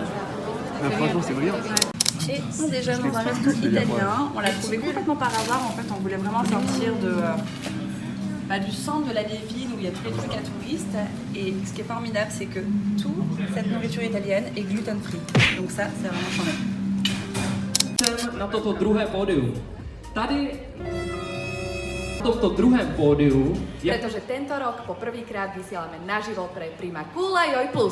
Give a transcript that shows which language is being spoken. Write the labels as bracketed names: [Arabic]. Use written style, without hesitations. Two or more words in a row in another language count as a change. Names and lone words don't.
[French] Franchement, c'est brillant. Et on déjeune dans un resto italien. On l'a trouvé complètement par hasard. En fait, on voulait vraiment sortir du centre de la vieille ville où il y a tous les trucs à touristes. Et ce qui est formidable, c'est que toute cette nourriture italienne est gluten-free. Donc ça, c'est vraiment chambé. [Slovak] Na toto druhé pódium. [Czech] Tady toto druhém pódiu je... [Slovak] Pretože tento rok po prvýkrát vysielame naživo pre Prima Kula Joj Plus.